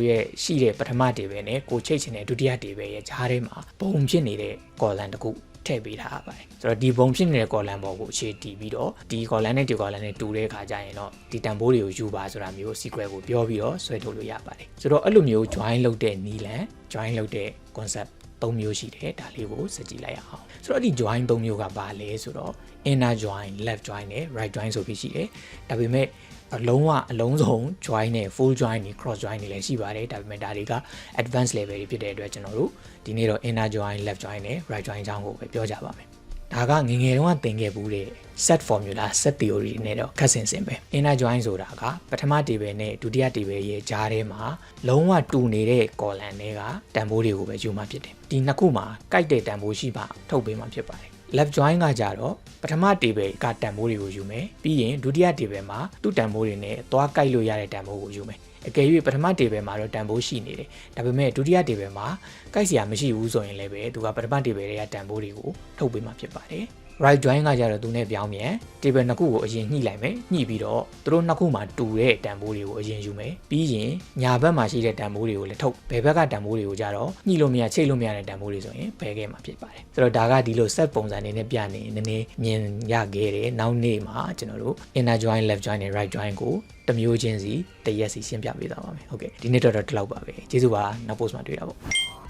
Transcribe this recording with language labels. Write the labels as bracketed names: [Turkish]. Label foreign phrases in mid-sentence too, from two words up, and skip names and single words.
[Burmese] ရဲ့ရှိတဲ့ပထမ table နဲ့ကိုချိတ်ချင်တဲ့ဒုတိယ table ရဲ့ကြားထဲမှာပုံဖြစ်နေတဲ့ column တစ်ခုထည့်ပေးထားပါတယ်ဆိုတော့ဒီပုံဖြစ်နေတဲ့ column ပေါ်ကိုအခြေတည်ပြီးတော့ဒီ column နဲ့ဒီ column နဲ့တူတဲ့အခါကျရင်တော့ဒီတန်ဖိုးတွေကိုယူပါဆိုတာမျိုး sequel ကိုပြောပြီးတော့ဆွဲထုတ်လို့ရပါတယ်ဆိုတော့အဲ့လိုမျိုး join လုပ်တဲ့နည်းလမ်း join လုပ်တဲ့ concept ၃မျိုးရှိတယ်ဒါလေးကိုစကြည့်လိုက်ရအောင်ဆိုတော့ဒီ join ၃ မျိုးကဘာလဲဆိုတော့ [English] inner join left join [Burmese] နဲ့ [English] right join [Burmese] ဆိုပြီးရှိတယ်ဒါပေမဲ့အလုံးစုံ join နဲ့ [English] full join [Burmese] နဲ့ [English] cross join [Burmese] တွေလည်းရှိပါတယ်ဒါပေမဲ့ဒါတွေက [English] advanced level [Burmese] တွေဖြစ်တဲ့အတွက်ကျွန်တော်တို့ဒီနေ့တော့ [English] inner join left join [Burmese] နဲ့ [English] right join [Burmese] အကြောင်းကိုပဲပြောကြပါမယ်ဒါကငယ်ငယ်တုန်းကသင်ခဲ့ဘူးတဲ့ [English] set formula set theory [Burmese] နဲ့တော့ခက်ဆင်ဆင်ပဲ [English] inner join [Burmese] ဆိုတာကပထမ table နဲ့ဒုတိယ table ရဲ့ကြားထဲမှာလုံးဝတူနေတဲ့ column တွေကတန်ဖိုးတွေကိုပဲယူမှာဖြစ်တယ်ဒီနှစ်ခုမှာကိုက်တဲ့တန်ဖိုးရှိပါထုတ်ပေးမှာဖြစ်ပါတယ် [English] left join [Burmese] ကကြ တော့ပထမ table ကတန်ဖိုးတွေကိုယူမယ်ပြီးရင်ဒုတိယ table မှာသူ့တန်ဖိုးတွေနဲ့သွားကိုက်လို့ရတဲ့တန်ဖိုးကိုယူမယ်အကယ်၍ပထမ table မှာတော့တန်ဖိုးရှိနေတယ်ဒါ ပေမဲ့ဒုတိယ table မှာကိုက်စရာမရှိဘူးဆိုရင်လည်းပဲသူကပထမ table တွေကတန်ဖိုးတွေကိုထုတ်ပေးမှာဖြစ်ပါတယ် [English] right join [Burmese] ကကြတော့သူနဲ့ပြော င်းပြန် table နှစ်ခုကိုအရင်ညှိလိုက်မယ်ညှိပြီးတော့သူတို့နှစ်ခုမှာတူတဲ့တန်ဖိုးတွေကိုအရင်ယူမယ်ပြီးရင်ညာဘက်မှာရှိတဲ့တန်ဖိုးတွေကိုလည်းထုတ်ဘယ်ဘက်ကတန်ဖိုးတွေကိုကြတော့ညှိလို့မရချိတ်လို့မရတဲ့တန်ဖိုးတွေဆိုရင်ဘယ်ခဲ့မှာဖြစ်ပါတယ်ဆိုတော့ဒါကဒီလို set ပုံစံနေနဲ့ပြနေနည်းနည်းမြင်ရခဲ့တယ်နောက်နေ့မှာကျွန်တော်တို့ [English] inner join left join [Burmese] နဲ့ [English] right join [Burmese] ကိုတစ်မျိုးချင်းစီတစ်ရက်စီရှင်းပြပေးသွားပါမယ်ဟုတ်ကဲ့ဒီနေ့တော့ဒီလောက်ပါပဲကျေးဇူးပါနောက် post မှာတွေ့တာပေါ့